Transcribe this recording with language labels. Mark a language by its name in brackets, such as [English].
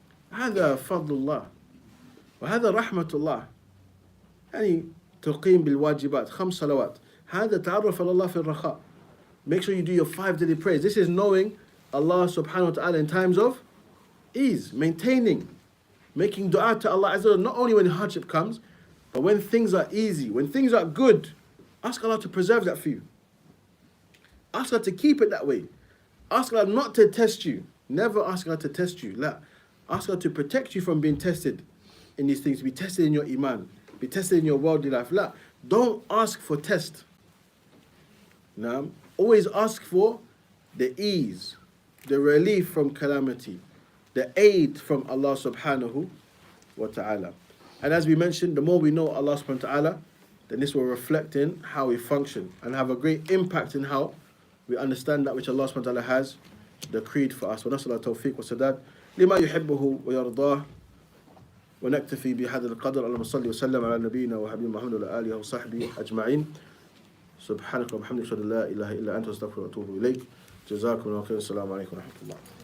[Arabic] هذا فضل الله وهذا رحمة الله. يعني تقيم بالواجبات 5 صلوات. هذا تعرف على الله في الرخاء. [English] Make sure you do your 5 daily prayers. This is knowing Allah subhanahu wa ta'ala in times of ease, maintaining, making dua to Allah Azza wa Jalla, not only when hardship comes, but when things are easy, when things are good. Ask Allah to preserve that for you. Ask Allah to keep it that way. Ask Allah not to test you. Never ask Allah to test you. La. Ask Allah to protect you from being tested in these things, to be tested in your iman, be tested in your worldly life. La. Don't ask for test. Now, always ask for the ease, the relief from calamity, the aid from Allah subhanahu wa ta'ala. And as we mentioned, the more we know Allah subhanahu wa ta'ala, then this will reflect in how we function and have a great impact in how we understand that which Allah subhanahu wa ta'ala has decreed for us. [Arabic] ونسأل الله التوفيق والسداد لما يحبه ويرضاه ونكتفي بهذا القدر. اللهم صل وسلم على نبينا وحبيبنا محمد وعلى آله وصحبه أجمعين. سبحانك وبحمدك أشهد أن لا إله إلا أنت أستغفرك وأتوب إليك. جزاكم الله خير. السلام عليكم ورحمة الله.